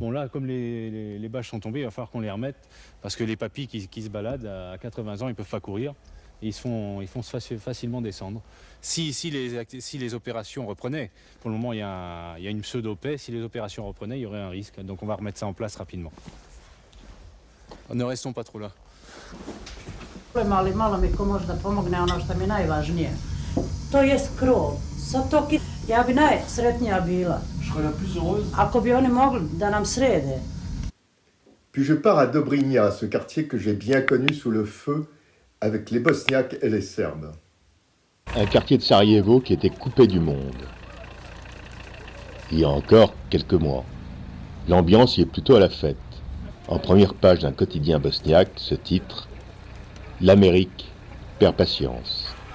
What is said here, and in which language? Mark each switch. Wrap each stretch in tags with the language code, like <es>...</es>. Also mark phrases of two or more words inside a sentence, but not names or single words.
<fr>Bon là, comme les bâches sont tombées, il va falloir qu'on les remette parce que les papys qui se baladent à 80 ans, ils ne peuvent pas courir. Et ils font facilement descendre. Si les opérations reprenaient, pour le moment il y a une pseudo-paix, si les opérations reprenaient, il y aurait un risque. Donc on va remettre ça en place rapidement. Ne restons pas trop là.</fr> <sr>Ali malo mi ko može da pomogne ono što mi je najvažnije. To jest krov. Sad to ja bi najsretnija bila.</sr> <fr>Je serais la plus heureuse.</fr> <sr>Ako bi oni mogli da nam srede.</sr> <fr>Puis je pars à Dobrinja, ce quartier que j'ai bien connu sous le feu avec les Bosniaques et les Serbes. Un quartier de Sarajevo qui était coupé du monde. Il y a encore quelques mois. L'ambiance y est plutôt à la fête. En première page d'un quotidien bosniaque, ce titre « L'Amérique perd patience ».</fr>